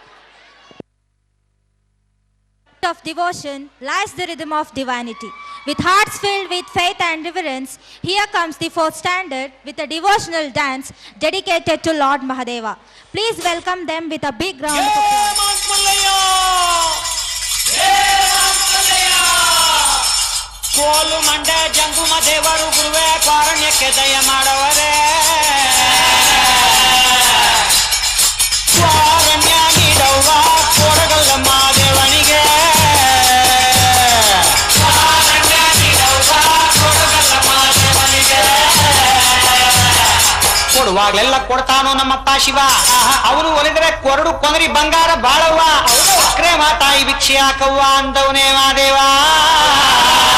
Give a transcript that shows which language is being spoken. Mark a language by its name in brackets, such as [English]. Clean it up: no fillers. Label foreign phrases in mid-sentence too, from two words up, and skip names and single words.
[English] Of devotion lies the rhythm of divinity. With hearts filled with faith and reverence, here comes the fourth standard with a devotional dance dedicated to Lord Mahadeva. Please welcome them with a big round of applause. [Kannada] ಕೋಲು ಮಂಡೆ ಜಂಗುಮ ದೇವರು ಗುರುವೆ ಕಾರಣ್ಯಕ್ಕೆ ದಯ ಮಾಡವರೇ ಕಾರಣ್ಯ ನೀಡವ್ವ ಕೊಡಗಲ್ಲ ಮಾದೇವನಿಗೆ ಕಾರಣ್ಯ ನೀಡವ್ವ ಕೊಡಗಲ್ಲ ಮಾದೇವನಿಗೆ ಕೊಡುವಾಗ್ಲೆಲ್ಲ ಕೊಡ್ತಾನೋ ನಮ್ಮಪ್ಪ ಶಿವ ಅವನು ಒಲಿದ್ರೆ ಕೊರಡು ಕೊಂದರಿ ಬಂಗಾರ ಬಾಳವ್ವ ಅಕ್ರೆ ಮಾತಾಯಿ ಭಿಕ್ಷೆ ಹಾಕವ್ವ ಅಂದವನೇ ಮಾದೇವ